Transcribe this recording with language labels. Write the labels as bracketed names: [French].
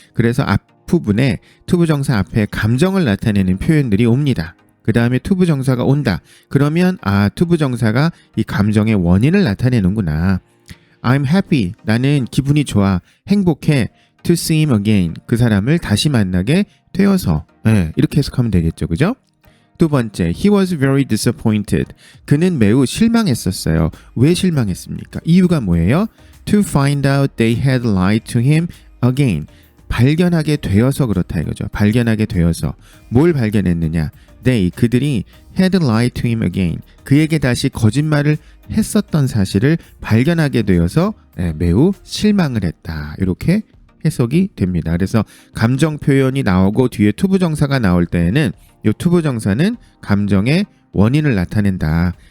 [Korean] 그래서 앞부분에 투부정사 앞에 감정을 나타내는 표현들이 옵니다. 그 다음에 투부정사가 온다. 그러면 투부정사가 이 감정의 원인을 나타내는구나. [English] I'm happy. [Korean] 나는 기분이 좋아. 행복해. [English] To see him again. [Korean] 그 사람을 다시 만나게 되어서. 이렇게 해석하면 되겠죠. 그죠? 두 번째, [English] he was very disappointed. [Korean] 그는 매우 실망했었어요. 왜 실망했습니까? 이유가 뭐예요? [English] To find out they had lied to him again. [Korean] 발견하게 되어서 그렇다 이거죠. 발견하게 되어서. 뭘 발견했느냐? 그들이 [English] had lied to him again. [Korean] 그에게 다시 거짓말을 했었던 사실을 발견하게 되어서 매우 실망을 했다. 이렇게 해석이 됩니다. 그래서 감정 표현이 나오고 뒤에 투부정사가 나올 때에는 이 투부정사는 감정의 원인을 나타낸다.